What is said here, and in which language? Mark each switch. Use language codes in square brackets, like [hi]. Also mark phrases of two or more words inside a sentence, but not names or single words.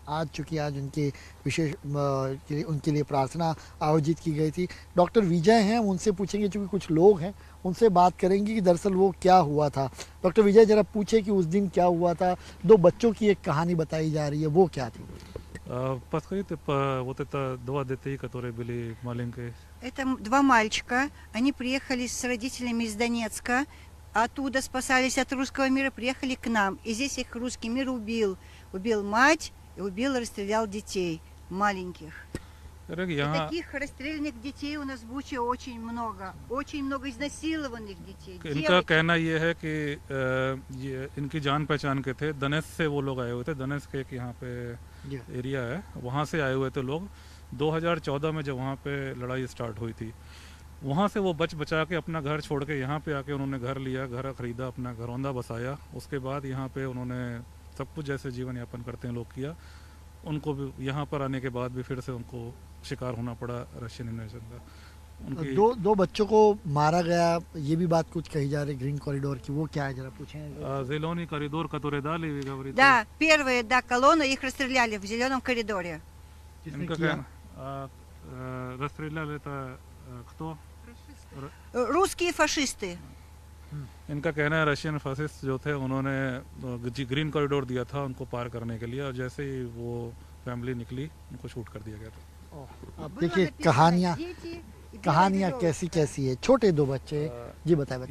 [hi] आज चूँकि आज उनके विशेष उनके लिए प्रार्थना आयोजित की गई थी। डॉक्टर विजय हैं, उनसे पूछेंगे, चूँकि कुछ लोग हैं उनसे बात करेंगे कि दरअसल वो क्या हुआ था। डॉक्टर विजय जरा पूछे कि उस दिन क्या हुआ था। 2 बच्चों की एक कहानी बताई जा रही है, वो क्या थी? [ru] Подскажите, вот это 2 детей, которые были маленькие. Это 2 мальчика. Они приехали с родителями из Донецка. Оттуда спасались от русского мира, приехали к нам. И здесь их русский мир убил. Убил мать и убил и расстрелял детей маленьких. Таких расстрелянных детей у нас в Буче очень много изнасилованных детей. [hi] इनका कहना ये है कि ये इनकी जान पहचान के थे, दनेस से वो लोग आए हुए थे। दनेस के एक यहाँ पे एरिया है, वहाँ से आए हुए थे लोग। 2014 में जब वहाँ पे लड़ाई स्टार्ट हुई थी, वहाँ से वो बचा के अपना घर छोड़ के यहाँ पे आके उन्होंने घर लिया, घर खरीदा, अपना घरौंदा बसाया। उसके बाद यहाँ पे उन्होंने सब कुछ जैसे जीवन यापन करते हैं लोग किया। उनको भी यहाँ पर आने के बाद भी फिर से उनको शिकार होना पड़ा [en] Russian invasion [hi] का। उनकी 2 बच्चों को मारा गया, ये भी बात कुछ कही जा रही [en] green corridor [hi] की, वो क्या है जरा पूछें। [ru] Зеленый коридор, который дали, вы говорите? Да, первая колонна, их расстреляли в зеленом коридоре. расстреляли это кто? Русские фашисты. [hi] इनका कहना है [en] Russian fascist [hi] जो थे उन्होंने [en] green corridor [hi] दिया था उनको पार करने के लिए, और जैसे ही वो फैमिली निकली उनको शूट कर दिया गया था। अब देखिए कहानियाँ कैसी है। छोटे 2 बच्चे, जी बताए।